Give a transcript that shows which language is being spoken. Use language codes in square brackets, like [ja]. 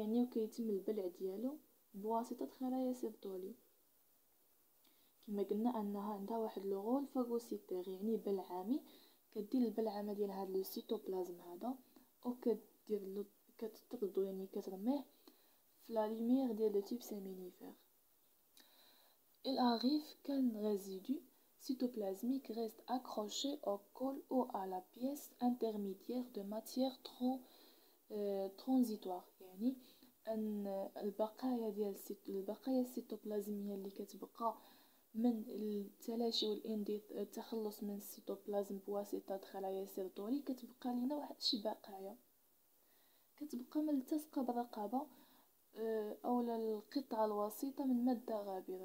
[ar] كيتم البلع ديالو بواسطه خلايا سيرتولي. كما قلنا انها عندها واحد لو رول فاغوسيتير، يعني بلعامي. كدير البلعامه ديال هذا السيتوبلازم هذا وكدير كتطردو، يعني كترميه في لا لوميير ديال لو تيب سيمينيفير. [fr] il arrive qu'un résidu cytoplasmique reste accroché au col ou à la pièce intermédiaire de matière transitoire. [ar] يعني أن البقايا السيتوبلازمية اللي كتبقى من التلاشي والتخلص من السيتوبلازم بواسطة خلايا سيرتولي، كتبقى لينا واحد شي بقايا كتبقى ملتصقة بالرقبة أو القطعة الوسيطة من مادة غابرة.